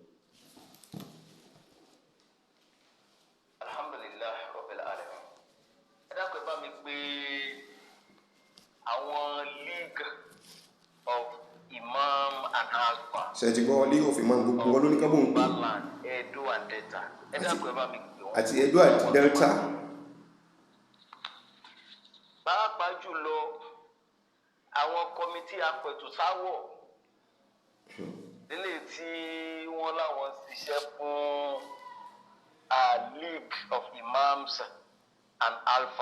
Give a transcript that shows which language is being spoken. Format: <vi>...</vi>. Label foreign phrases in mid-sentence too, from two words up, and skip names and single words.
<ar>الحمد لله رب العالمين.</ar> <yo>Ẹ dákun ẹ bá mi pé àwọn League of Imam and Alpha. Ṣé ti gbọ́ League of Imam gbogbo wọn ló ní kábọ̀ ń pè.</yo> <en>Edo and Delta.</en> <yo>Ẹ dákun ẹ bá mi pè wọ́n. Àti Edo àti Delta. Pàápàá jùlọ àwọn kọmitì apẹ̀tùsáwọ̀ nílé tí wọ́n láwọn ṣiṣẹ́ fún League of Imams and Alpha.</yo>